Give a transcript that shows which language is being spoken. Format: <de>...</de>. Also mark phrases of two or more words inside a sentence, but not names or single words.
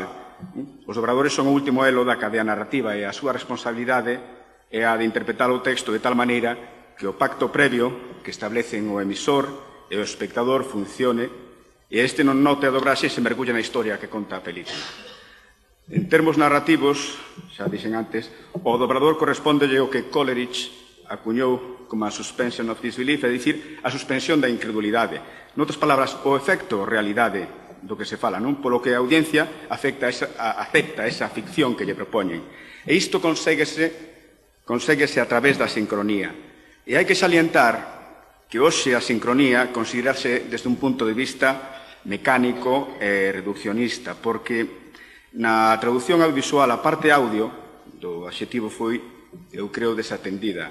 <gl>Os dobradores son o último elo da cadea narrativa e a súa responsabilidade é a de interpretar o texto de tal maneira que o pacto previo que establecen o emisor e o espectador funcione e este non note a dobraxe e se mergulle na historia que conta a película. En termos narrativos, xa dixen antes, o dobrador correspóndelle o que Coleridge acuñou como a</gl> <en>suspension of disbelief,</en> <gl>é dicir, a suspensión da incredulidade. Noutras palabras, o efecto realidade do que se fala, non? Polo que a audiencia acepta esa ficción que lle propoñen. E isto conséguese a través da sincronía. E hai que salientar que hoxe a sincronía considerarse desde un punto de vista mecánico e reduccionista, porque na traducción audiovisual a parte audio do adxetivo foi, eu creo, desatendida.</gl>